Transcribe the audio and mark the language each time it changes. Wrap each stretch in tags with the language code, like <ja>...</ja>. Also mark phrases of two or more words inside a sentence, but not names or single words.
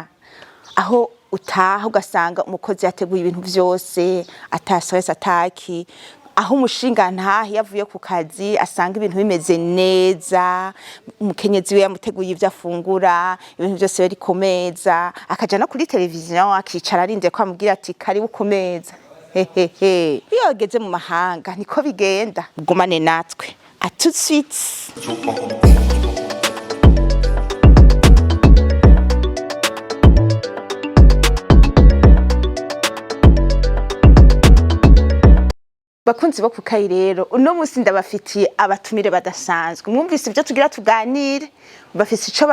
<rn>aho utaha ugasanga umukozi yateguye ibintu byose atastress ataki aho umushinga ntahi yavuye ku kazi asanga ibintu bimeze neza umukenyezi we yamuteguye ivyo afungura ibintu byose bari komeza akaja no kuri televiziyo akicara arinde ko amubwira ati kari bukomeza hehehe iyo ageze mu mahanga niko bigenda gumane natwe</rn> <fr>à tout de suite.</fr> <rn>Bakunzi bo kukayi rero uno musi ndabafitiye abatumire badasanzwe mwumvise ibyo tugira tuganire bafise ico</rn>